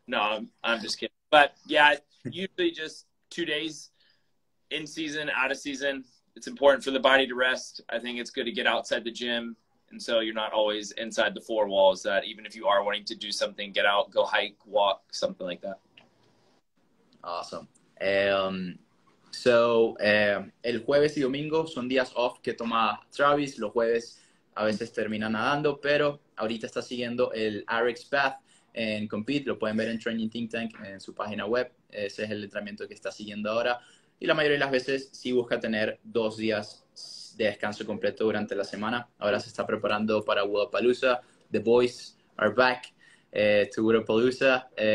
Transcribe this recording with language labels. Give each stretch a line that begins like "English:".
English: No, I'm just kidding. But yeah, usually just 2 days in season, out of season. It's important for the body to rest. I think it's good to get outside the gym. And so you're not always inside the 4 walls, that even if you are wanting to do something, get out, go hike, walk, something like that. Awesome.
Spanish: El jueves y domingo son días off que toma Travis. Los jueves a veces termina nadando, pero ahorita está siguiendo el RX Path en Compete. Lo pueden ver en Training Think Tank en su página web. Ese es el entrenamiento que está siguiendo ahora. Y la mayoría de las veces sí busca tener 2 días de descanso completo durante la semana. Ahora se está preparando para Wodapalooza.
English: The boys are back to Wodapalooza.